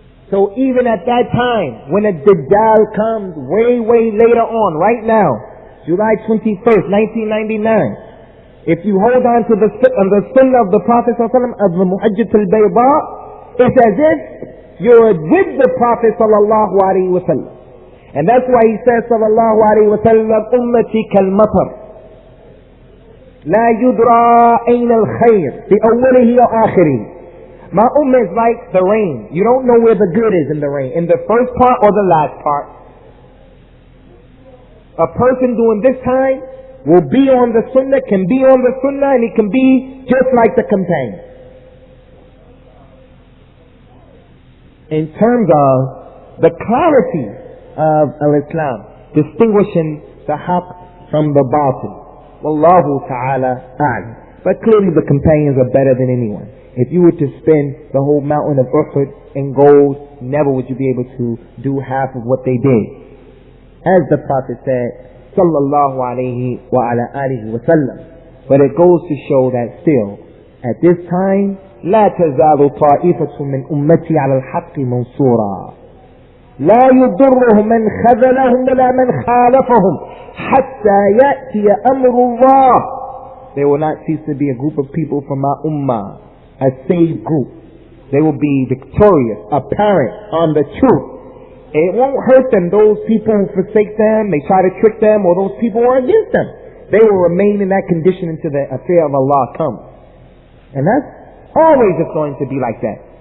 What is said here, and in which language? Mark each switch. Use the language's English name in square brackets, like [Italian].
[English] So even at that time, when a Dajjal comes way later on, right now, July 21st, 1999, if you hold on to the sunnah of the Prophet ﷺ, of the Muhajjat al-Bayda, it's as if you're with the Prophet sallallahu alaihi wasallam. And that's why he says sallallahu alaihi wasallam, [Arabic] ummati kal-matar. لا يدرى أين الخير في أوله وآخره. [English] My ummah is like the rain. You don't know where the good is in the rain, in the first part or the last part. A person during this time will be on the sunnah, can be on the sunnah, and he can be just like the companion. In terms of the clarity of al-Islam, distinguishing the haqq from the batil. Wallahu ta'ala a'lam. But clearly the companions are better than anyone. If you were to spend the whole mountain of Uhud in gold, never would you be able to do half of what they did. As the Prophet said, sallallahu alayhi wa ala alihi wa sallam. But it goes to show that still, at this time, [Arabic] لا تزال طائفة من أمتي على الحق منصورا لا يضرهم من خذلهم ولا من خالفهم حتى يأتي أمر الله. [English] There will not cease to be a group of people from my ummah, a saved group. They will be victorious, apparent on the truth. It won't hurt them, those people who forsake them, they try to trick them, or those people who are against them. They will remain in that condition until the affair of Allah comes. And that's always just going to be like that.